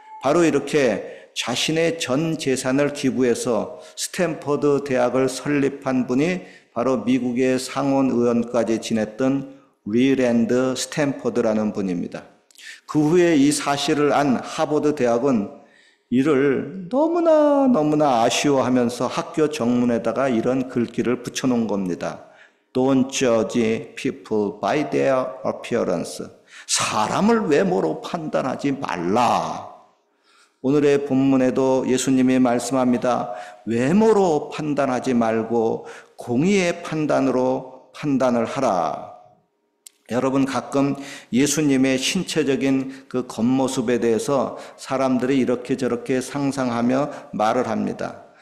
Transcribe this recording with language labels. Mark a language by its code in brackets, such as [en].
[ko] 바로 이렇게 자신의 전 재산을 기부해서 스탠퍼드 대학을 설립한 분이 바로 미국의 상원 의원까지 지냈던 리랜드 스탠퍼드라는 분입니다. 그 후에 이 사실을 안 하버드 대학은 이를 너무나 아쉬워하면서 학교 정문에다가 이런 글귀를 붙여놓은 겁니다. [en] Don't judge people by their appearance. [ko] 사람을 외모로 판단하지 말라. 오늘의 본문에도 예수님이 말씀합니다. 외모로 판단하지 말고 공의의 판단으로 판단을 하라. 여러분 가끔 예수님의 신체적인 그 겉모습에 대해서 사람들이 이렇게 저렇게 상상하며 말을 합니다.